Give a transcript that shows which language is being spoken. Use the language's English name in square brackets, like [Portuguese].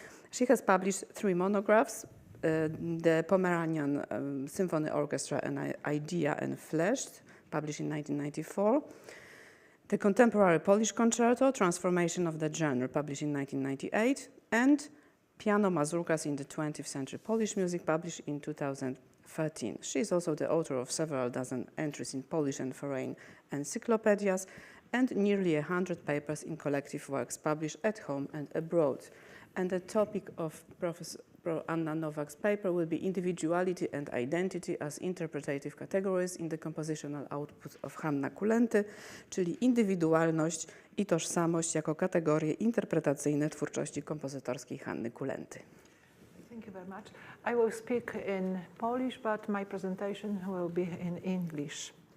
[English] She has published 3 monographs, the Pomeranian Symphony Orchestra, An Idea and Fleshed, published in 1994, the Contemporary Polish Concerto, Transformation of the Genre, published in 1998, and Piano Mazurkas in the 20th Century Polish Music, published in 2013. She is also the author of several dozen entries in Polish and foreign encyclopedias and nearly 100 papers in collective works published at home and abroad. And the topic of Professor Anna Nowak's paper will be individuality and identity as interpretative categories in the compositional output of Hanny Kulenty, [Polish] czyli indywidualność i tożsamość jako kategorie interpretacyjne twórczości kompozytorskiej Hanny Kulenty. [English] Thank you very much. I will speak in Polish, but my presentation will be in English.